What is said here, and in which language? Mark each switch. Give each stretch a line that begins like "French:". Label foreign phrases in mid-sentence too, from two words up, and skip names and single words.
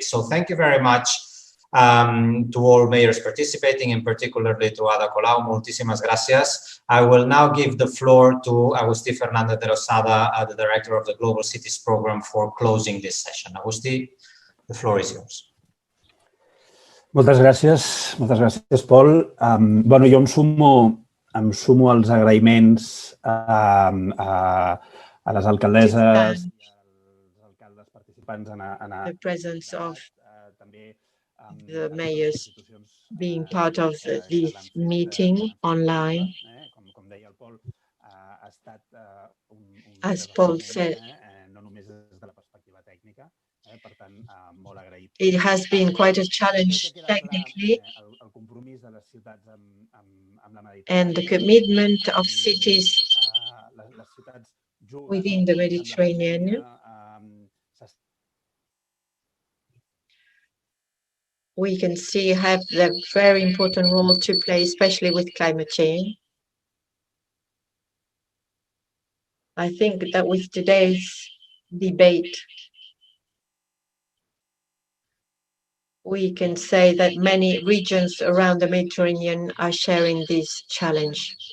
English: So thank you very much to all mayors participating, and particularly to Ada Colau.
Spanish: Muchísimas gracias.
English: I will now give the floor to Agustí Fernández de Losada, the director of the Global Cities Program, for closing this session. Agustí, the floor is yours.
Catalan: Moltes gràcies, Pol. Bueno, jo em sumo als agraïments a les alcaldesses i als alcaldes participants
English: the presence of the mayors being part of this meeting online.
Catalan: Com deia el Pol, ha estat
English: As Paul said,
Catalan: no només des de la perspectiva tècnica, per tant, molt agraït.
English: It has been quite a challenge technically,
Catalan: El compromís de les ciutats amb la Mediterrània,
English: and the commitment of cities
Catalan: les ciutats
English: within the Mediterranean. We can see have a very important role to play, especially with climate change. I think that with today's debate, we can say that many regions around the Mediterranean are sharing this challenge.